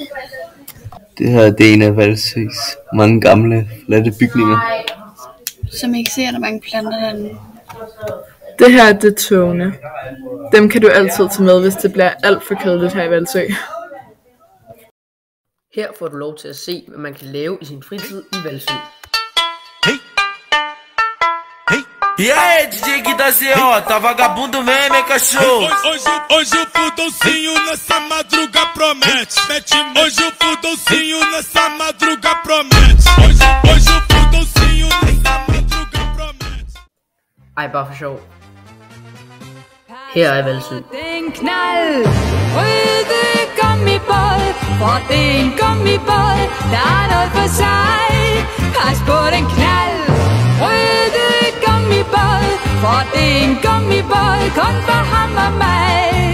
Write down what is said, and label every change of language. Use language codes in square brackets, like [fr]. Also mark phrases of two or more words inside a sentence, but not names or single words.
[da] Det her det er en af Valsøs mange gamle, flotte bygninger. Som I kan se, er der mange planter derinde. Det her er det togene. Dem kan du altid tage med, hvis det bliver alt for kedeligt her i Valsø. Her får du lov til at se, hvad man kan lave i sin fritid i Valsø. [pt] E aí, DJ que da CO, tá vagabundo mesmo, hein, cachorro? Hoje o fudãozinho nessa madruga promete. Hoje o fudãozinho nessa madruga promete. Hoje o fudãozinho nessa madruga promete. [da] Ej, bare for sjov. Her er Valsø. Det er en knald, røde gummibåd, for det er en gummibåd, der er noget for sig. Pas på den knald, røde gummibåd, for det er en gummibåd, kun for ham og mig.